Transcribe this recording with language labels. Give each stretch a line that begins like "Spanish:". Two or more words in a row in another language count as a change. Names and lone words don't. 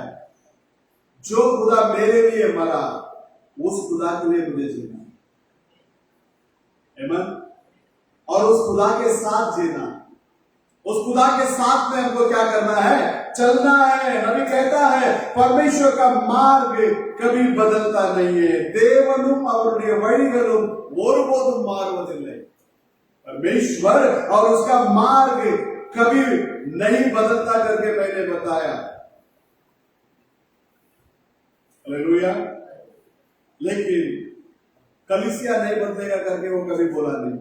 Hindi: जो खुदा मेरे लिए मरा, उस खुदा के लिए मुझे जीना, आमीन। और उस खुदा के साथ जीना, उस खुदा के साथ में हमको क्या करना है? चलना है। नबी कहता है परमेश्वर का मार्ग कभी बदलता नहीं है।
Tamil: தேவனும் அவருடைய வழிகளும் ஒருபோதும் மாறுவதில்லை।
Hindi: परमेश्वर और उसका मार्ग कभी नहीं बदलता करके मैंने बताया। हालेलुया। लेकिन कलीसिया नहीं बदलेगा करके वो कभी बोला नहीं।